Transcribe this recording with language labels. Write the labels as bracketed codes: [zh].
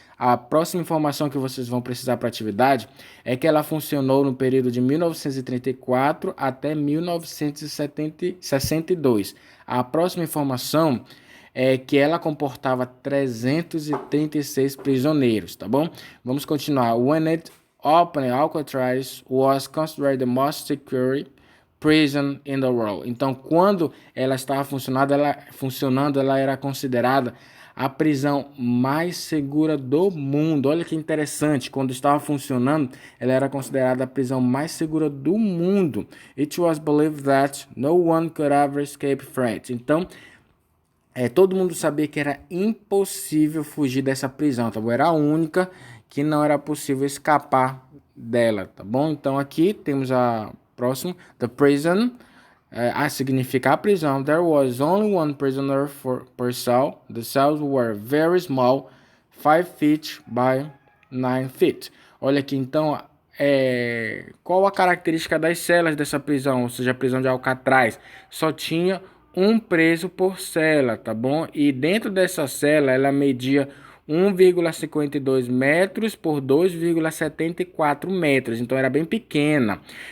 [pt] A próxima informação que vocês vão precisar para a atividade é que ela funcionou no período de 1934 até 1962. A próxima informação é que ela comportava 336 prisioneiros, tá bom? Vamos continuar. [en] When it opened, Alcatraz was considered the most secure prison in the world. [pt] Então, quando ela estava funcionando, ela era considerada a prisão mais segura do mundo. Olha que interessante, quando estava funcionando, ela era considerada a prisão mais segura do mundo. [en] It was believed that no one could ever escape from it. [pt] Então, todo mundo sabia que era impossível fugir dessa prisão, tá bom? Era a única que não era possível escapar dela, tá bom? Então, aqui temos a próxima, The Prison significa a prisão. [en] There was only one prisoner per cell. The cells were very small, 5 feet by 9 feet. [pt] Olha aqui, então, qual a característica das celas dessa prisão, ou seja, a prisão de Alcatraz? Só tinha um preso por cela, tá bom? E dentro dessa cela, ela media 1,52 metros por 2,74 metros, então era bem pequena.